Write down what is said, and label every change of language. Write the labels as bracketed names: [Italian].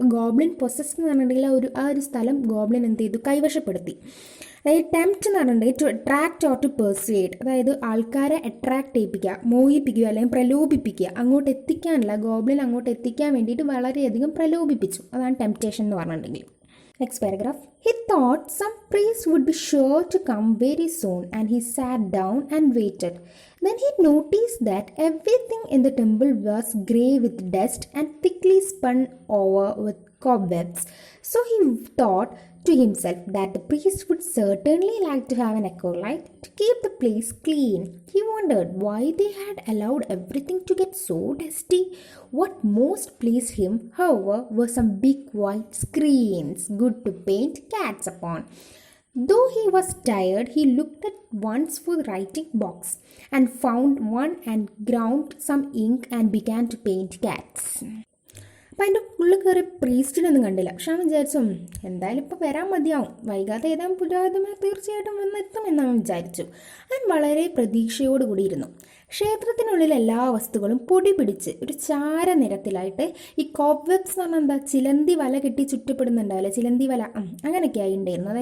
[Malayalam] Goblin possess എന്ന് പറഞ്ഞിട്ടുണ്ടെങ്കിൽ ആ ഒരു സ്ഥലം ഗോബ്ലിൻ എന്ത് ചെയ്തു, കൈവശപ്പെടുത്തി. അതായത് ടെംപ്റ്റ് എന്ന് പറഞ്ഞിട്ടുണ്ടെങ്കിൽ [English] to attract or to persuade, [Malayalam] അതായത് ആൾക്കാരെ അട്രാക്റ്റ് ചെയ്യിപ്പിക്കുക, മോഹിപ്പിക്കുക അല്ലെങ്കിൽ പ്രലോഭിപ്പിക്കുക. അങ്ങോട്ട് എത്തിക്കാനല്ല, ഗോബ്ലിൻ അങ്ങോട്ട് എത്തിക്കാൻ വേണ്ടിയിട്ട് വളരെയധികം പ്രലോഭിപ്പിച്ചു. അതാണ് ടെംപ്റ്റേഷൻ എന്ന് പറഞ്ഞിട്ടുണ്ടെങ്കിൽ. [English] Next paragraph. He thought some priest would be sure to come very soon, and he sat down and waited. Then he noticed that everything in the temple was grey with dust and thickly spun over with cobwebs. So he thought to himself that the priest would certainly like to have an acolyte to keep the place clean. He wondered why they had allowed everything to get so dusty. What most pleased him, however, were some big white screens, good to paint cats upon. Though he was tired, he looked at once for the writing box and found one and ground some ink and began to paint cats. [Malayalam] അപ്പം അതിൻ്റെ ഉള്ളിൽ കയറി പ്രീസ്റ്റിനൊന്നും കണ്ടില്ല. പക്ഷെ അവൻ വിചാരിച്ചു എന്തായാലും ഇപ്പോൾ വരാൻ മതിയാവും, വൈകാതെ ഏതാനും പുരോഹിതന്മാർ തീർച്ചയായിട്ടും വന്നെത്തുമെന്ന് അവൻ വിചാരിച്ചു. അവൻ വളരെ പ്രതീക്ഷയോടുകൂടി ഇരുന്നു. ക്ഷേത്രത്തിനുള്ളിൽ എല്ലാ വസ്തുക്കളും പൊടി പിടിച്ച് ഒരു ചാര നിറത്തിലായിട്ട്, ഈ കോബ്വെബ്സ് എന്ന് പറഞ്ഞാൽ എന്താ, ചിലന്തി വല കെട്ടി ചുറ്റപ്പെടുന്നുണ്ടാവില്ല, ചിലന്തി വല, അങ്ങനെയൊക്കെ ആയി ഉണ്ടായിരുന്നു.